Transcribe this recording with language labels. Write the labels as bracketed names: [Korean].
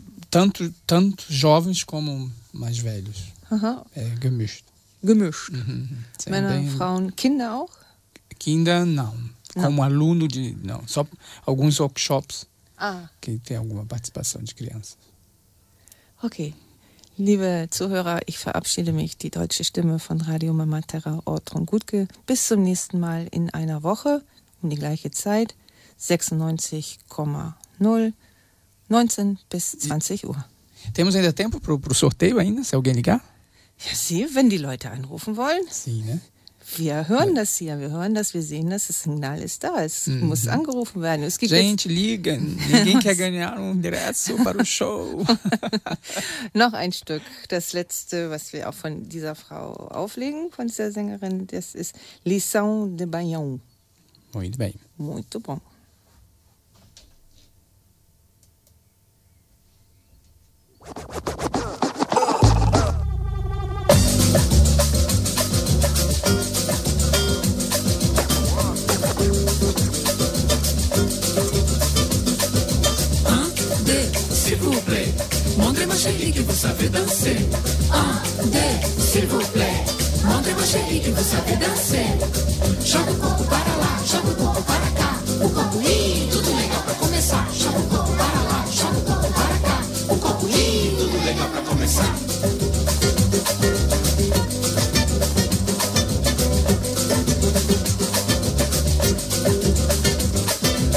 [Portuguese] Tanto jovens como mais velhos. [German] Gemischt. Gemischt. Männer, Frauen, Kinder auch? Kinder, [Portuguese] não. Como aluno de... Não. Só alguns workshops que tem alguma participação de crianças. Okay. [German] Liebe Zuhörer, ich verabschiede mich, die deutsche Stimme von Radio Mama Terra Ortrun Gutke. Bis zum nächsten Mal in einer Woche, um die gleiche Zeit, 96,0, 19 bis 20 Uhr. [Portuguese] Temos ainda tempo pro sorteio ainda, se alguém ligar? [German] Ja, sie, wenn die Leute anrufen wollen. Sie, ne? Wir hören das hier, wir hören das, wir sehen das, das Signal ist da, es muss angerufen werden. Es gibt [Portuguese] Gente, [German] liegen, [Portuguese] ninguém quer ganhar ingresso para o show. [German] Noch ein Stück, das letzte, was wir auch von dieser Frau auflegen, von dieser Sängerin, das ist Lição de Bayon. [Portuguese] Muito bem. Muito bom. [French] Chérie, que vous savez danser. Un, deux, s'il vous plaît. Montrez-moi, chérie, que vous savez danser. [Portuguese] Joga o corpo para lá, joga o corpo para cá. O corpo, tudo legal pra começar. Joga o corpo para lá, joga o corpo para cá. O corpo, tudo legal pra começar.